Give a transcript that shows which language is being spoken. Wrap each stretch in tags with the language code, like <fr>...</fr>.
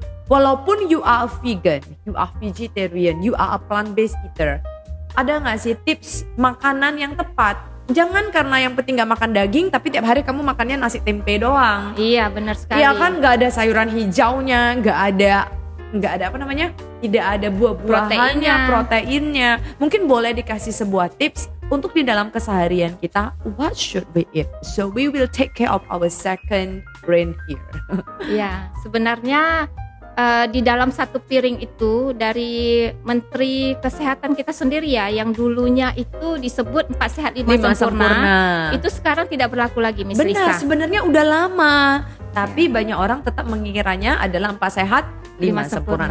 <id>Walaupun</id> <en>you are a vegan, you are vegetarian, you are a plant-based eater,</en> <id>ada gak sih tips makanan yang tepat? Jangan karena yang penting gak makan daging tapi tiap hari kamu makannya nasi tempe doang. Iya, benar sekali. Iya kan, gak ada sayuran hijaunya, gak ada apa namanya, tidak ada buah-buahannya, proteinnya. Mungkin boleh dikasih sebuah tips untuk di dalam keseharian kita,</id> <en>what should we eat? So we will take care of our second brain here.</en> <id>Iya, sebenarnya di dalam satu piring itu dari Menteri Kesehatan kita sendiri ya, yang dulunya itu disebut 4 sehat 5 sempurna, itu sekarang tidak berlaku lagi, Miss Lisa. Benar, sebenarnya udah lama, tapi banyak orang tetap mengiranya adalah 4 sehat 5 sempurna.</id>